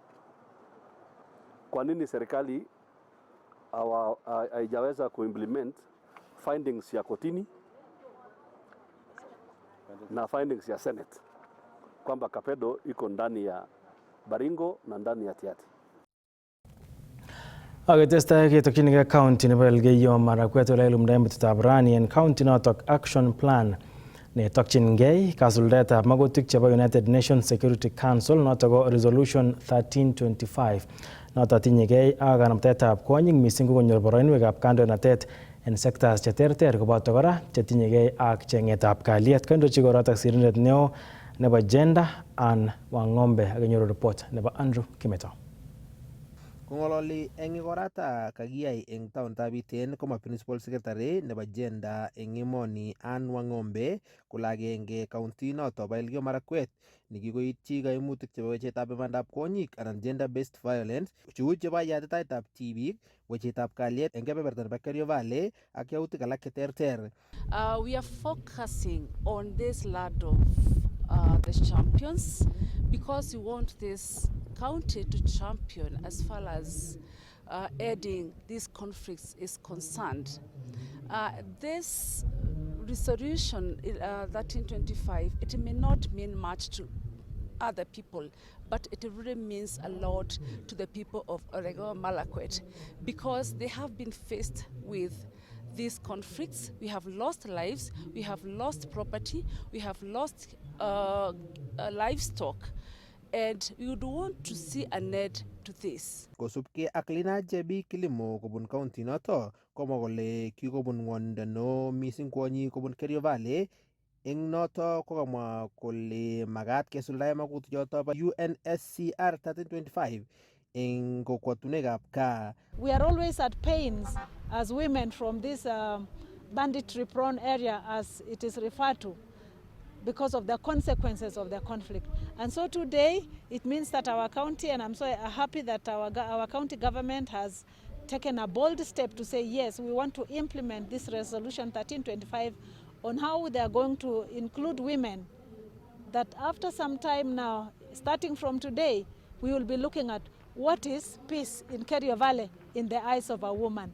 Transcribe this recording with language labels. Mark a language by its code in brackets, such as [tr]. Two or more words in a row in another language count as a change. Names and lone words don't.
[sw] Kwa nini serikali haijaweza kuimplement findings ya kotini na findings ya Senate kwamba Kapedo iko ndani ya Baringo na ndani ya Tiati? [kln] Akitestai ketokchinigei county nebo Elgeyo Marakwet ole ilumdaen betutab rani en county notok [en] action plan [kln] netokchingei kasuldaetab magutik chebo United Nations Security Council notok ko Resolution 1325 notok tinyegei ak kanamtaetab kwonyik mising ko konyor boroinwekab kandoinatet en sectors cheterter koboto kora chetinyegei ak cheng'etab kalyet. Kandochi korotok sirindet neo nebo gender Anne Wang'ombe akenyoru report nebo Andrew Kimeto. Kongololi eng ikorata kakiyai eng taonitab Iten koma [en] principal secretary [kln] nebo gender eng emoni Anne Wang'ombe kole agenge county noto bo Elgeyo Marakwet nekikoityi kaimutik chebo wechetab imandab kwonyik anan [en] gender based violence [kln] cheu chebo yatitaetab tibik, wechetab kalyet eng kebeberta nebo Kerio Valley ak yautik alak cheterter. [en] We are focusing on this lot of the champions because we want this county to champion as far as ending these conflicts is concerned. This resolution 1325, it may not mean much to other people, but it really means a lot to the people of Elgeyo Marakwet because they have been faced with these conflicts. We have lost lives, we have lost property, we have lost livestock, and we would want to see an end to this. [kln] Kosubke ak Lina Jebi Kilimo kobun county noto komwa kole kikobun ng'wonindo neo mising kwonyik kobun Kerio Valley eng noto kokamwa kole makat kesuldae magutik choto bo UNSCR 1325 eng kokwotunwekab gaa. [en] We are always at pains as women from this banditry prone area as it is referred to, because of the consequences of the conflict. And so today, it means that our county, and I'm so happy that our county government has taken a bold step to say, yes, we want to implement this resolution 1325 on how they are going to include women, that after some time now, starting from today, we will be looking at what is peace in Kerio Valley in the eyes of a woman.